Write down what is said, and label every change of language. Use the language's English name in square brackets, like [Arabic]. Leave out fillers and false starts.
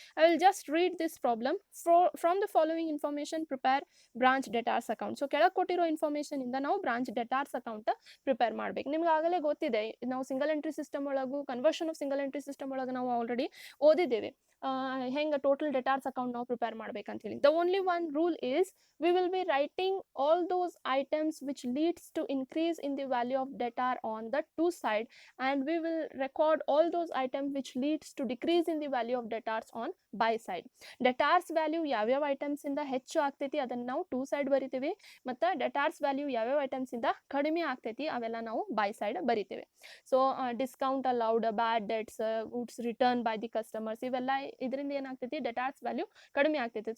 [English] I will just read this problem. From the following information prepare branch debtors account. [Kannada] So ಕೆಳಗೆ ಕೊಟ್ಟಿರೋ information ಇಂದ ನಾವು branch ಡೆಟಾರ್ಸ್ account prepare ಮಾಡಬೇಕು. ನಿಮ್ಗೆ ಆಗಲೇ ಗೊತ್ತಿದೆ, ನಾವು ಸಿಂಗಲ್ ಎಂಟ್ರಿ ಸಿಸ್ಟಮ್ ಒಳಗೂ conversion of single entry system ಒಳಗೆ ನಾವು ಆಲ್ರೆಡಿ ಓದಿದ್ದೇವೆ ಹೆಂಗೆ ಟೋಟಲ್ ಡೆಟಾರ್ಸ್ ಅಕೌಂಟ್ ನಾವು ಪ್ರಿಪೇರ್ ಮಾಡ್ಬೇಕಂತ ಹೇಳಿ. [English] The only one rule is we will be writing all those items which leads to increase in the value of debtor on the to side, and we will record all those items which leads to decrease in the value of debtors on buy side. [Kannada] debtors value ಯಾವ್ಯಾವ items ಇಂದ ಹೆಚ್ಚು ಆಗ್ತೈತಿ ಅದನ್ನ ನಾವು two side ಬರಿತೀವಿ, ಮತ್ತು ಡೆಟಾರ್ಸ್ value ಯಾವ್ಯಾವ items ಇಂದ ಕಡಿಮೆ ಆಗ್ತೈತಿ ಅವೆಲ್ಲ ನಾವು ಬೈ ಸೈಡ್ ಬರಿತೀವಿ. So discount allowed, bad debts, goods return by the customers, ಇವೆಲ್ಲ ಇದರಿಂದ ಏನಾಗ್ತೈತಿ, ಡೆಟಾರ್ಸ್ ವ್ಯಾಲ್ಯೂ ಕಡಿಮೆ ಆಗ್ತೈತಿ.